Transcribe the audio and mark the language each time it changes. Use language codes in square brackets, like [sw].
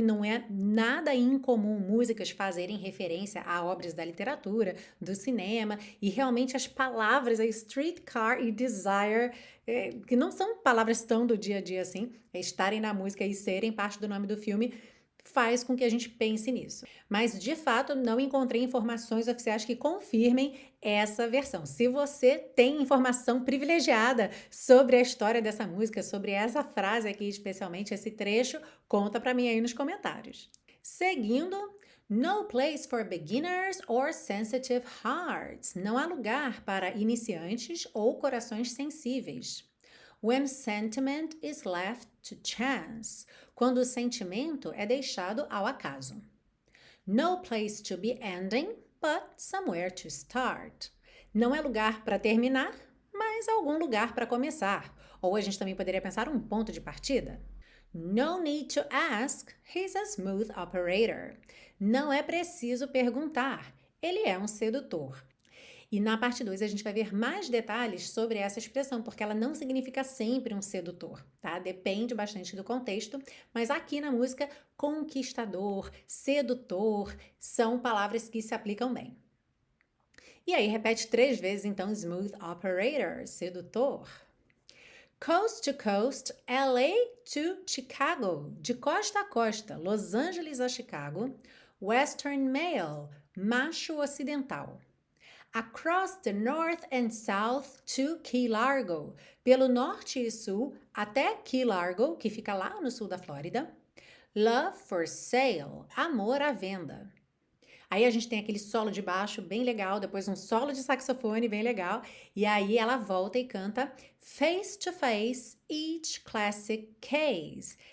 [pt] Não é nada incomum músicas fazerem referência a obras da literatura, do cinema, e realmente as palavras aí, Streetcar e Desire, que não são palavras tão do dia a dia assim, estarem na música e serem parte do nome do filme, faz com que a gente pense nisso. Mas, de fato, não encontrei informações oficiais que confirmem essa versão. Se você tem informação privilegiada sobre a história dessa música, sobre essa frase aqui, especialmente esse trecho, conta pra mim aí nos comentários. Seguindo, [en] no place for beginners or sensitive hearts. [pt] Não há lugar para iniciantes ou corações sensíveis. [en] When sentiment is left to chance. [pt] Quando o sentimento é deixado ao acaso. [en] No place to be ending, but somewhere to start. [pt] Não é lugar para terminar, mas algum lugar para começar. Ou a gente também poderia pensar um ponto de partida. [en] No need to ask, he's a smooth operator. [pt] Não é preciso perguntar, ele é um sedutor. E na parte 2 a gente vai ver mais detalhes sobre essa expressão, porque ela não significa sempre um sedutor, tá? Depende bastante do contexto, mas aqui na música, conquistador, sedutor, são palavras que se aplicam bem. E aí repete 3 vezes então, [en] smooth operator, [pt] sedutor. [en] Coast to coast, LA to Chicago, [pt] de costa a costa, Los Angeles a Chicago. [en] Western male, [pt] macho ocidental. [en] Across the North and South to Key Largo. [pt] Pelo norte e sul até Key Largo, que fica lá no sul da Flórida. [en] Love for sale. [pt] Amor à venda. Aí a gente tem aquele solo de baixo bem legal, depois um solo de saxofone bem legal. E aí ela volta e canta [en] Face to face, each classic case.